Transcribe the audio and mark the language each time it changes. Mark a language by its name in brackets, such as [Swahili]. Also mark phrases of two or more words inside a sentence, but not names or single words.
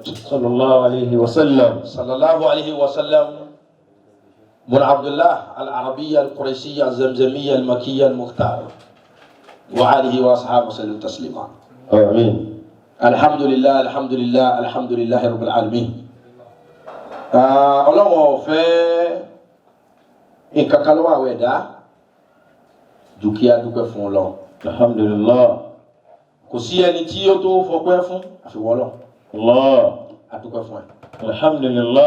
[Arabic] صلى الله عليه وسلم صلى الله عليه وسلم بن عبد الله العربية القريشية الزمزمية المكية المختار وعليه وأصحابه وسلم تسليما. آمين. الحمد لله الحمد لله الحمد لله رب العالمين. [Yoruba] Ọlọ́run ọ̀fẹ́ nǹkan kan lọ́wọ́ àwọn ẹ̀dá ju kí a dúpẹ́ fún Ọlọ́run. [Arabic] Alhamdulillah. [Yoruba] Kò sí ẹni tí ó tó fọpẹ́ fún àfiwọ́ Ọlọ́run. [Arabic] Allah. [Yoruba] A dúpẹ́ fún ẹ. [Arabic] Alhamdulillah.